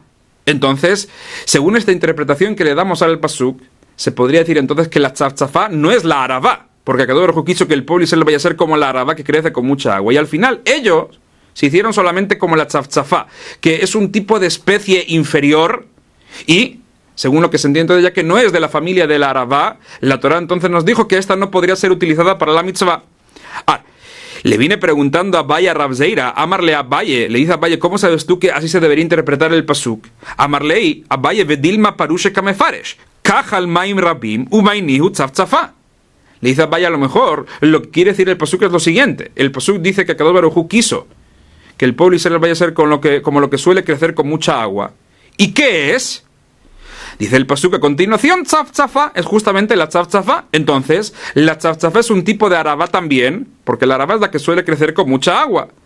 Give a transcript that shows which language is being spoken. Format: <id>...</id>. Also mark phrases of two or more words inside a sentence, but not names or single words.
<es>Entonces, según esta interpretación que le damos al pasuk, se podría decir entonces que la tzaf-tzafá no es la aravá, porque Kadosh Baruj Hu quiso que el pueblo de Israel vaya a ser como la aravá que crece con mucha agua, y al final ellos se hicieron solamente como la tzaf-tzafá, que es un tipo de especie inferior, y según lo que se entiende de ella, que no es de la familia de la aravá, la Torah entonces nos dijo que esta no podría ser utilizada para la mitzvah. Le vine preguntando a Abaye a Rav Zeira, amarle a Abaye, le dice a Abaye, ¿cómo sabes tú que así se debería interpretar el pasuk?</es> <arc>Amarlei, Abaye vedilma parushe kamefaresh, kachal maim rabim, umainihu tzaf-tzafá.</arc> <es>Le dice a Abaye, a lo mejor, lo que quiere decir el pasuk es lo siguiente. El pasuk dice que Kadosh Baruj Hu quiso que el pueblo de Israel vaya a ser como lo que suele crecer con mucha agua. ¿Y qué es? Dice el pasuk a continuación, tzaf-tzafá es justamente la tzaf-tzafá. Entonces, la tzaf-tzafá es un tipo de aravá también, porque la aravá es la que suele crecer con mucha agua.</es>